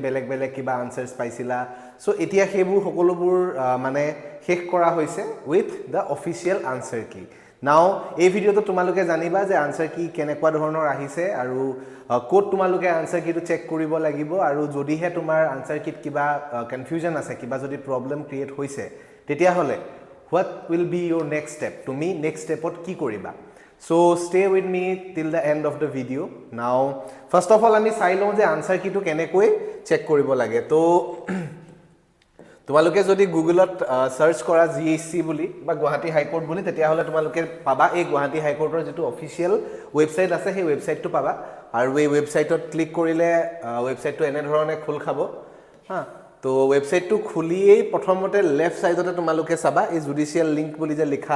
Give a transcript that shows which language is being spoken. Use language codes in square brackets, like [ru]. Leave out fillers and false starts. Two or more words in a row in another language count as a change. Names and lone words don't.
[as] বেলেগ বেলেগ কিবা আনসাৰছ পাইছিলা সো এতিয়া হেবোৰ সকলোবোৰ মানে শেষ কৰা হৈছে [en] with the official answer key now [as] এই ভিডিওটো তোমালোকে জানিবা যে [en] answer key [as] কেনেকুৱা ধৰণৰ আহিছে আৰু কোড তোমালোকে [en] answer key check [as] কৰিব লাগিব আৰু যদিহে তোমাৰ [en] answer key [as] কিবা কনফিউজন আছে কিবা যদি [en] problem create [as] হৈছে তেতিয়া হলে [en] what will be your next step [as] তুমি [en] next stepত [as] কি কৰিবা [en] so stay with me till the end of the video now first of all [as] আমি চাই লওঁ যে [en] answer key [as] কেনেকৈ চেক কৰিব লাগে তো তোমালোকে যদি গুগলত সাৰ্চ কৰা GHC বুলি বা গুৱাহাটী হাই কোৰ্ট বুলি তেতিয়া হলে তোমালোকে পাবা এই গুৱাহাটী হাই কোৰ্টৰ যেটো [en] official website [as] আছে সেই ওয়েবসাইটটো পাবা আৰু এই ওয়েবসাইটত ক্লিক কৰিলে ওয়েবসাইটটো এনে ধৰণে খোল খাব হা তো ওয়েবসাইটটো খুলিয়েই প্ৰথমতে [en] left side [as] তোমালোকে চাবা এই [en] judicial link [as] বুলি যে লিখা